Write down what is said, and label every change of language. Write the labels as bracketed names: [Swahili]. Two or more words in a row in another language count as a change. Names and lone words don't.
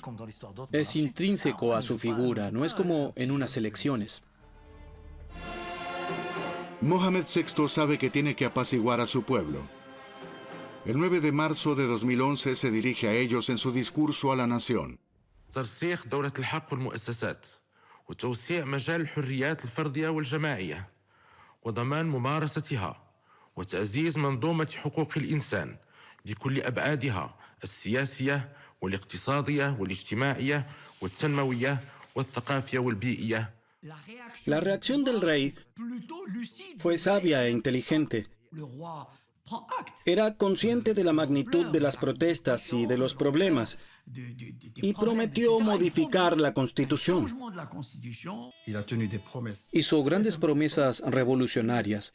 [Spanish] Es intrínseco a su figura, no es como en unas elecciones. Mohamed VI sabe que tiene que apaciguar a su pueblo. El 9 de marzo de 2011 se dirige a ellos en su discurso a la nación. [Arabic] ترسيخ دولة الحق والمؤسسات وتوسيع مجال الحريات الفردية والجماعية وضمان ممارستها وتعزيز منظومة حقوق الإنسان بكل أبعادها السياسية والاقتصادية والاجتماعية والتنموية والثقافية والبيئية. [Spanish] La reacción del rey fue sabia e inteligente. Era consciente de la magnitud de las protestas y de los problemas, y prometió modificar la Constitución. Hizo grandes promesas revolucionarias.